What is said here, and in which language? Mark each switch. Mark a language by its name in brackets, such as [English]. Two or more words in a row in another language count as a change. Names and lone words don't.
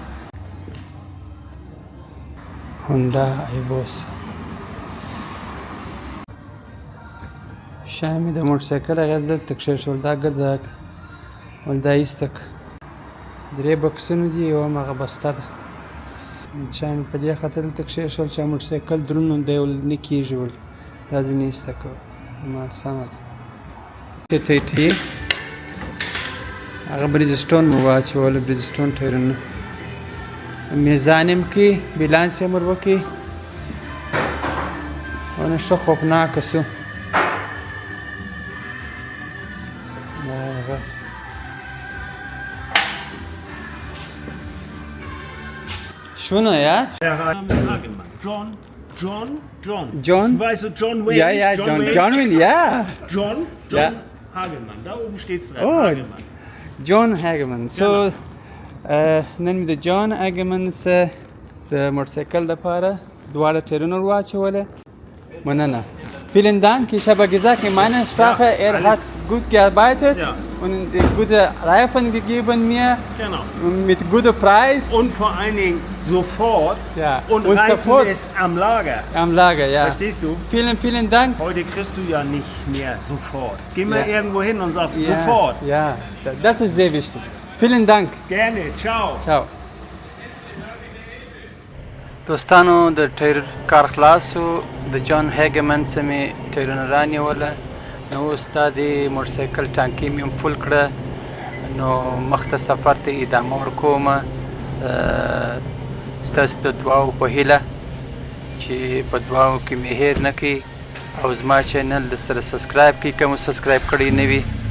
[Pashto] هونډا آیبوسا شاید مې د موټرسایکل هغه دلته کښېښول دا ګرده ول دا ایسته کړه 3 بکسونه دي یو هم هغه بسته ده شاید مې په دې خاطر دلته کښېښول چې موټرسایکل دروند نو دی ول نه کېږي ول دا ځینې ایسته کړه مال سمه ده ټیټي هغه بریجسټون مو واچوله بریجسټون ټایرونه میزان یې م کړي بیلانس یې ور وکړي او نه ښه خوفناکه سو [German] Schöner, ja? Der Name ist Hagemann. John. John? Du weißt, John Wayne? Ja, ja, John Wayne, ja. John Ja. Hagemann. Da oben steht's dran. Oh. Hagemann. John Hagemann. So, [Pashto] نن مې د جان هاګمن څخه د موټرسایکل لپاره دواړه ټیرونه ور واچولې مننه [German] Vielen Dank, ich habe gesagt, in meiner Sprache, er hat gut gearbeitet und gute Reifen gegeben mir mit gutem Preis. Und vor allen Dingen sofort und Reifen sofort ist am Lager. Am Lager, ja. Verstehst du? Vielen, vielen Dank. Heute kriegst du ja nicht mehr sofort. Geh mal irgendwo hin und sag sofort. Ja, das ist sehr wichtig. Vielen Dank. Gerne, ciao. Ciao. [Pashto] دوستانو د ټیر کار خلاصو د جان هیګمن څخه مې ټیرونه رانیوله نو اوس دا د موټرسایکل ټانکي مې هم فل کړه نو مخته سفر ته ادامه ورکومه ستاسو د دعاو په هیله چې په دعاو کې مې هیر نه کړي او زما چینل د سره سبسکرایب کړي که مو سبسکرایب کړی نه وي